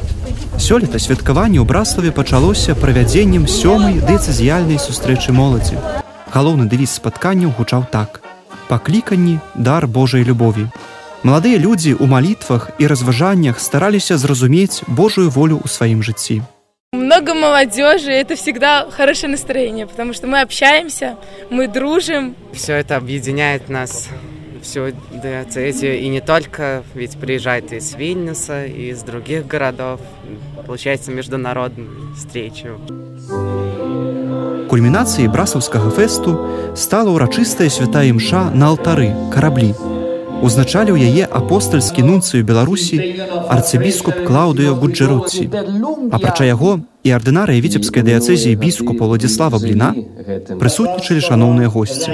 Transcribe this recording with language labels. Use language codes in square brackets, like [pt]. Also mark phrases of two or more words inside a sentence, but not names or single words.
[be] Сёлета святкаванне ў Браславе пачалося правядзеннем 7-й дыяцэзіяльнай сустрэчы моладзі. Галоўны дэвіз спатканняў гучаў так: «Пакліканні – дар Божай любові». Маладыя людзі ў малітвах і разважаннях стараліся зразумець Божую волю ў сваім жыцці. [ru] Много молодежи, это всегда хорошее настроение, потому что мы общаемся, мы дружим. Все это объединяет нас, всю диацезию, и не только, ведь приезжают из Вильнюса, и из других городов, получается международные встречи. [be] Кульмінацыяй браслаўскага фэсту стала ўрачыстая святая імша на алтары, караблі. Узначаліў яе апостальскі нунцый у Беларусі арцыбіскуп Клаўдыо Гуджэротці. Апрача яго і ардынарыя віцебскай дыяцэзіі біскупа Владзіслава Бліна прысутнічалі шаноўныя госці.